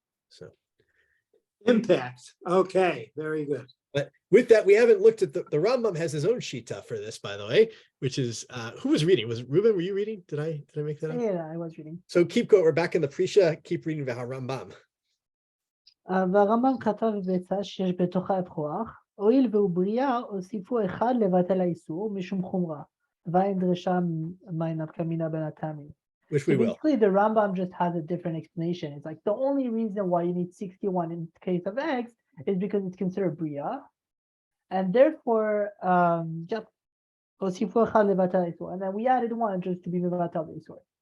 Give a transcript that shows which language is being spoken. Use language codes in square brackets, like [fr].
[en] So impact. Okay, very good. But with that, we haven't looked at the Rambam has his own shita for this, by the way, which is who was reading? Was Ruben? Were you reading? Did I make that up? Yeah, I was reading. So keep going. We're back in the Prisha. Keep reading about Rambam. [he] והרמב"ם כתב בעצה שיש בתוכה אפרוח, הואיל והוא בריאה, הוסיפו אחד לבטל האיסור משום חומרה. ואין דרשה מן נפקא מינה בין הטעמים. [en] Which we will. Basically, the Rambam just has a different explanation. It's like the only reason why you need 61 in case of eggs is because it's considered bria, and therefore, just and then we added 1 just to be mevatel isur.